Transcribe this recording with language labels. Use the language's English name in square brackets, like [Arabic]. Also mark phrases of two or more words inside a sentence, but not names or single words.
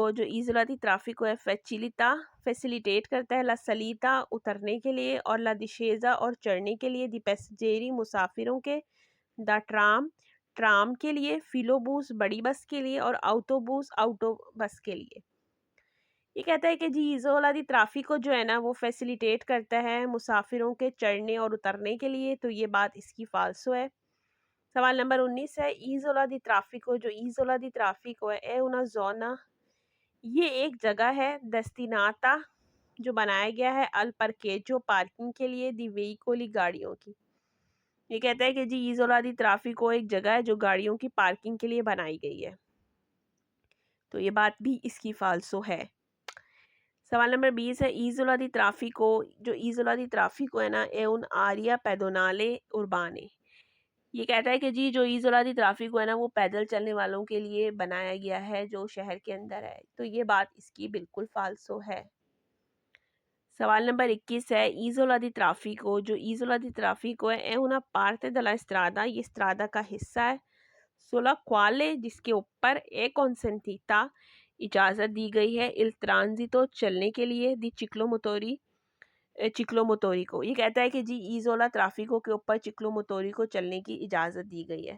[Hindi] जो [Italian] isola di traffico [Hindi] है, फैसिलिटा फैसिलिटेट करता है [Italian] la salita [Hindi] उतरने के लिए और [Italian] la discesa [Hindi] और चढ़ने के लिए, [Italian] dei passeggeri [Hindi] मुसाफिरों के, द ट्राम ट्राम के लिए, फिलोबूस बड़ी बस के लिए और आउटोबूस आउटो बस के लिए। ये कहता है कि जी [Italian] isola di traffico [Hindi] जो है ना, वो फैसिलिटेट करता है मुसाफिरों के चढ़ने और उतरने के लिए। तो ये बात इसकी फाल्सो है। सवाल नंबर 19 है [Italian] isola di traffico. [Hindi] जो [Italian] isola di traffico [Hindi] है ए [Italian] una zona। [Hindi] ये एक जगह है दस्तिनाता जो बनाया गया है अल parcheggio पार्किंग के लिए [Italian] di veicoli [Hindi] गाड़ियों की। ये कहता है कि जी [Italian] isola di traffico [Hindi] एक जगह है जो गाड़ियों की पार्किंग के लिए बनाई गई है। तो ये बात भी इसकी फाल्सो है। सवाल नंबर 20 है [Italian] isola di traffico, [Hindi] जो [Italian] isola di traffico [Hindi] है ना, [Italian] è un'area pedonale urbana. [Hindi] ये कहता है कि जी जो [Italian] isola di traffico [Hindi] है ना, वो पैदल चलने वालों के लिए बनाया गया है जो शहर के अंदर है। तो ये बात इसकी बिल्कुल फाल्सो है। सवाल नंबर 21 है [Italian] isola di traffico, [Hindi] जो [Italian] isola di traffico [Hindi] है [Italian] una parte della strada, [Hindi] ये स्ट्रादा का हिस्सा है, [Italian] sulla quale [Hindi] जिसके ऊपर ए consentita इजाज़त दी गई है, [Italian] il transito [Hindi] चलने के लिए, [Italian] dei ciclomotori [Hindi] को। ये कहता है कि जी [Italian] isola traffico [Hindi] के ऊपर चिक्लोमोटोरी को चलने की इजाज़त दी गई है।